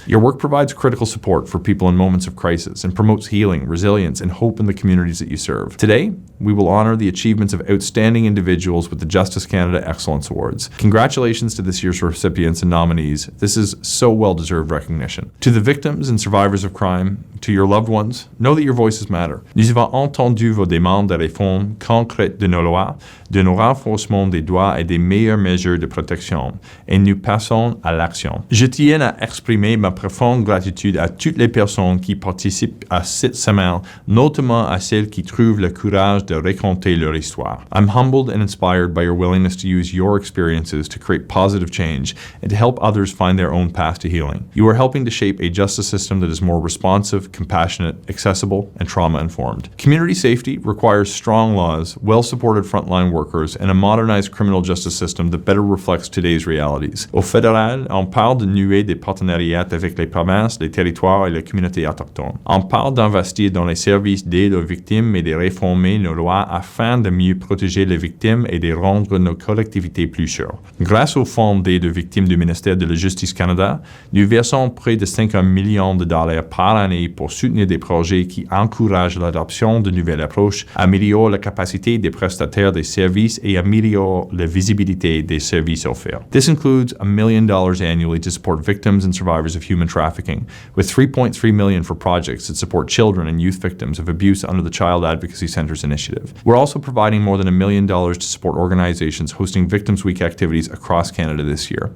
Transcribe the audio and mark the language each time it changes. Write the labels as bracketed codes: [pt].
[en] Your work provides critical support for people in moments of crisis and promotes healing, resilience, and hope in the communities that you serve. Today, we will honor the achievements of outstanding individuals with the Justice Canada Excellence Awards. Congratulations to this year's recipients and nominees. This is so well-deserved recognition. To the victims and survivors of crime, to your loved ones, know that your voices matter. [fr] Nous avons entendu vos demandes de réforme concrètes de nos lois, de nos renforcements des droits et des meilleures mesures de protection, et nous passons à l'action. Je tiens à exprimer ma profonde gratitude à toutes les personnes qui participent à cette semaine, notamment à celles qui trouvent le courage de raconter leur histoire. [en] I'm humbled and inspired by your willingness to use your experiences to create positive change and to help others find their own path to healing. You are helping to shape a justice system that is more responsive, compassionate, accessible, and trauma-informed. Community safety requires strong laws, well-supported frontline workers, and a modernized criminal justice system that better reflects today's realities. [fr] Au fédéral, on parle de nouer des partenariats avec les provinces, les territoires et les communautés autochtones. On parle d'investir dans les services d'aide aux victimes et de réformer nos lois afin de mieux protéger les victimes et de rendre nos collectivités plus sûres. Grâce au Fonds d'aide aux victimes du ministère de la Justice Canada, nous versons près de 50 millions de dollars par année pour soutenir des projets qui encouragent l'adoption de nouvelles approches, améliorent la capacité des prestataires des services et améliorent la visibilité des services offerts. [en] This includes $1 million annually to support victims and survivors of human trafficking, with $3.3 million for projects that support children and youth victims of abuse under the Child Advocacy Center's initiative. We're also providing more than $1 million to support organizations hosting Victims Week activities across Canada this year.